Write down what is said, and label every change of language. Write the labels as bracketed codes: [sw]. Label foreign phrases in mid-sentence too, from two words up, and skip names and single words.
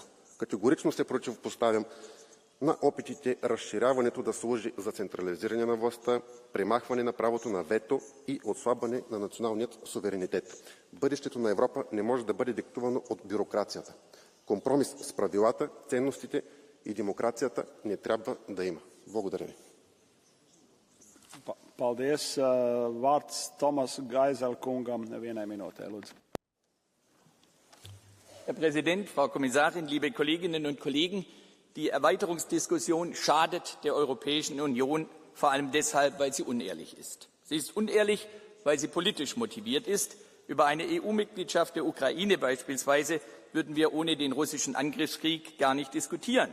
[bg] Категорично се противопоставям на опитите разширяването да служи за централизиране на властта, премахване на правото на вето и отслабване на националният суверенитет. Бъдещето на Европа не може да бъде диктувано от бюрокрацията. Компромис с правилата, ценностите и демокрацията не трябва да има. Благодаря ви. [lv] Paldies. Vārds Tomas Geisel kungam vienai minūtei, lūdzu. [de] Herr Präsident, Frau Kommissarin, liebe Kolleginnen und Kollegen! Die Erweiterungsdiskussion schadet der Europäischen Union, vor allem deshalb, weil sie unehrlich ist. Sie ist unehrlich, weil sie politisch motiviert ist. Über eine EU-Mitgliedschaft der Ukraine beispielsweise würden wir ohne den russischen Angriffskrieg gar nicht diskutieren.